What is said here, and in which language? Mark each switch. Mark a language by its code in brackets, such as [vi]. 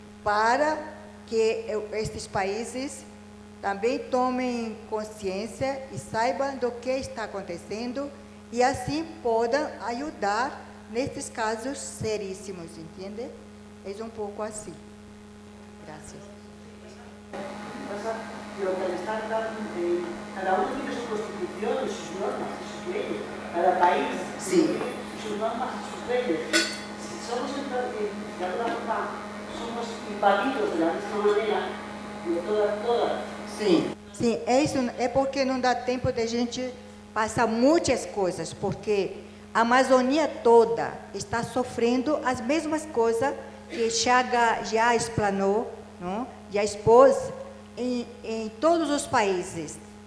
[pt] Para que estes países também tomem consciência e saibam do que está acontecendo e assim possam ajudar nestes casos seríssimos, entende? É pouco assim. [es] Gracias. Lo que le están dando, cada uno tiene su constitución y sus normas y sus leyes. Cada país tiene sus normas y sus leyes. Si somos, de alguna forma, somos invadidos de la misma manera, de todas. [pt] Sim, é porque não dá tempo de a gente passar muitas coisas, porque a Amazônia toda está sofrendo as mesmas coisas que Chaga já explanou, não? Já expôs em todos os países.